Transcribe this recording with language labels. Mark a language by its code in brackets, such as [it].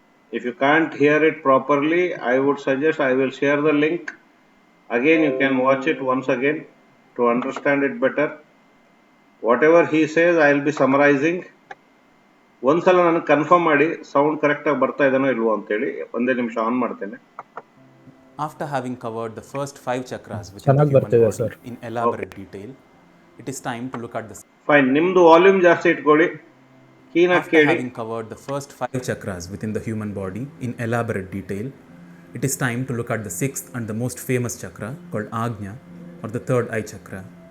[en] If you can't hear it properly, I would suggest I will share the link. Again, you can watch it once again to understand it better. Whatever he says, I will be summarizing. [kn] ಒಂದ್ಸಲ ನಾನು confirm ಮಾಡಿ sound ಕರೆಕ್ಟಾಗಿ ಬರ್ತಾ ಇದನೋ ಇಲ್ವೋ ಅಂತೇಳಿ ಒಂದೇ ನಿಮಿಷ on ಮಾಡ್ತೇನೆ. [en] After having covered the first 5 chakras within the human body in elaborate detail, it is time to look at the... [kn] Fine. ನಿಮ್ದು ವಾಲ್ಯೂಮ್ ಜಾಸ್ತಿ ಇಟ್ಕೊಳ್ಳಿ. [en] After having covered the first 5 chakras within the human body in elaborate detail, it is time to look at the 6th and the most famous chakra called Agnya, or the third eye chakra.